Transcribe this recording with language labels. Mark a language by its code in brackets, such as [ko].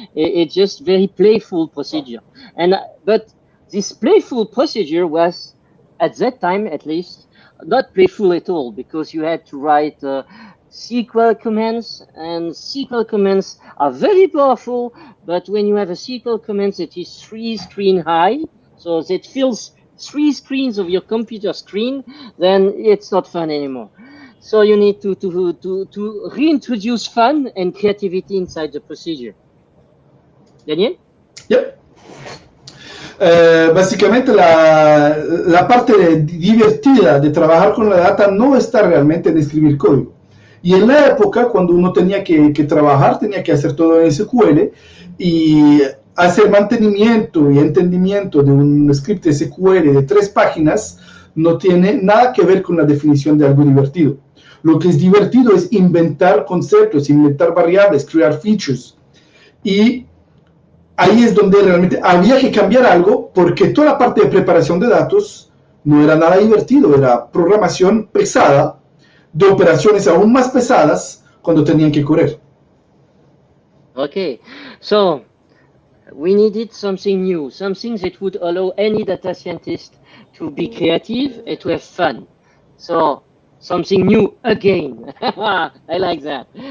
[en] It's just very playful procedure. And but this playful procedure was, at that time at least, not playful at all, because you had to write SQL commands, and SQL commands are very powerful, but when you have a SQL command that is 3 screen high, so that fills 3 screens of your computer screen, then it's not fun anymore. So you need to reintroduce fun and creativity inside the procedure. Daniel? Yep. [es] Básicamente la parte divertida de trabajar con la data no está realmente en escribir código. Y en la época, cuando uno tenía que trabajar, tenía que hacer todo en SQL, y hacer mantenimiento y entendimiento de un script SQL de 3 páginas no tiene nada que ver con la definición de algo divertido. Lo que es divertido es inventar conceptos, inventar variables, crear features. Y ahí es donde realmente había que cambiar algo, porque toda la parte de preparación de datos no era nada divertido, era programación pesada, de operaciones aún más pesadas cuando tenían que correr. [en] Okay, so we needed something new, something that would allow any data scientist to be creative and to have fun. So something new again. I like that.